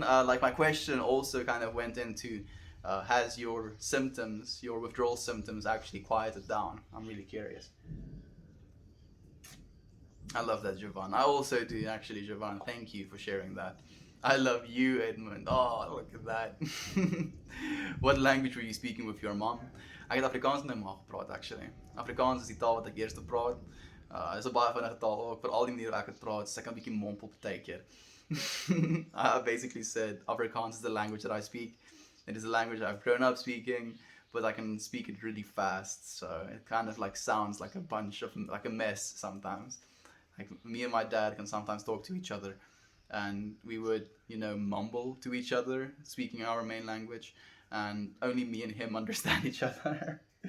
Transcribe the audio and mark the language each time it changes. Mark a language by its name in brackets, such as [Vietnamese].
[English] Like my question also kind of went into, has your symptoms, your withdrawal symptoms, actually quieted down? I'm really curious. I love that, Jovan. I also do, actually, Jovan. Thank you for sharing that. I love you, Edmund. Oh, look at that. What language were you speaking with your mom? [Afrikaans] Ek het Afrikaans met my ma gepraat, actually. Afrikaans is die taal wat ek eerste praat. Dis 'n baie vinnige taal ook, vir al die maniere ek dit praat, so ek kan 'n bietjie mompel partykeer. [English] I basically said Afrikaans is the language that I speak. It is a language I've grown up speaking, but I can speak it really fast, so it kind of like sounds like a bunch of, like a mess sometimes. Like me and my dad can sometimes talk to each other, and we would, you know, mumble to each other, speaking our main language, and only me and him understand each other.